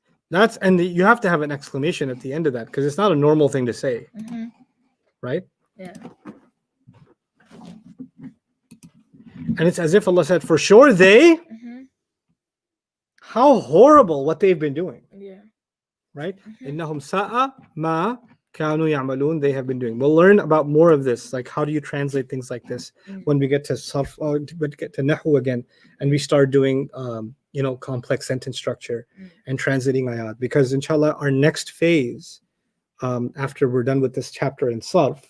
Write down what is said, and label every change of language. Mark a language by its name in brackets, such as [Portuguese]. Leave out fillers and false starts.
[English] That's, and you have to have an exclamation at the end of that because it's not a normal thing to say, Mhm. right? Yeah. And it's as if Allah said, for sure they, Mhm. how horrible what they've been doing, Yeah. right? Mhm. [Arabic] إنهم ساء ما كانوا يعملون, [English] they have been doing. We'll learn about more of this, like how do you translate things like this when we get to sarf, or get to nahu again, and we start doing complex sentence structure and translating ayat. Because inshallah, our next phase, after we're done with this chapter in sarf,